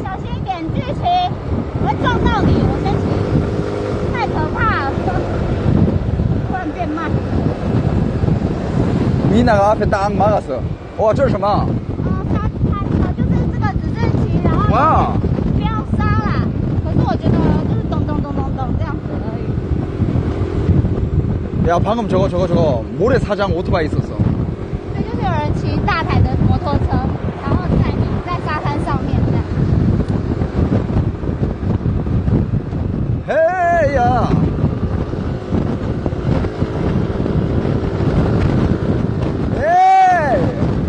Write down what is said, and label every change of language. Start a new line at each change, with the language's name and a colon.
Chinese: 小心一点，巨骑，我会撞到你。我先骑，太可怕了，突然变慢。
Korean: 미나가 앞에 딱 막았어.
Chinese: 这是什么? 他就是这个只是骑，然后哇不要刹啦。可是我觉得就是咚咚咚咚咚这样子而已。
Korean: 야, 방금 저거 모래사장 오토바이 있었어.
Chinese: 对，就是有人骑大台的摩托车，然后载你在沙滩上面这样。 헤이야. 헤이.